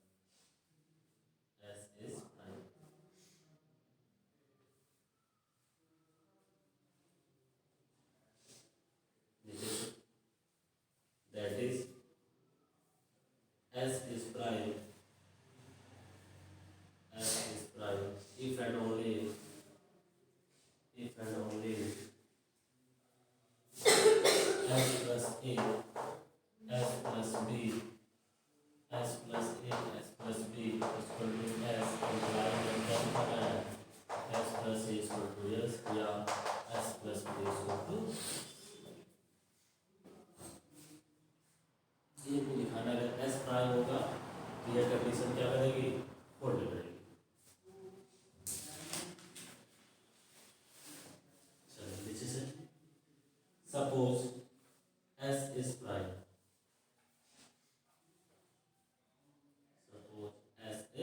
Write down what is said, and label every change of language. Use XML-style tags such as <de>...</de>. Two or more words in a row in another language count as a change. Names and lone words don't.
<en>That is S is prime if and only if S plus A, S plus B, S plus A, S plus B is equal to S, implying that S plus A is equal to S या S plus B is equal to</en> <hi>ये को दिखाना अगर S प्राइम होगा तो यह कंडीशन क्या करेगी? होल्ड करेगी। चलिए नीचे से सपोज S is prime,</hi>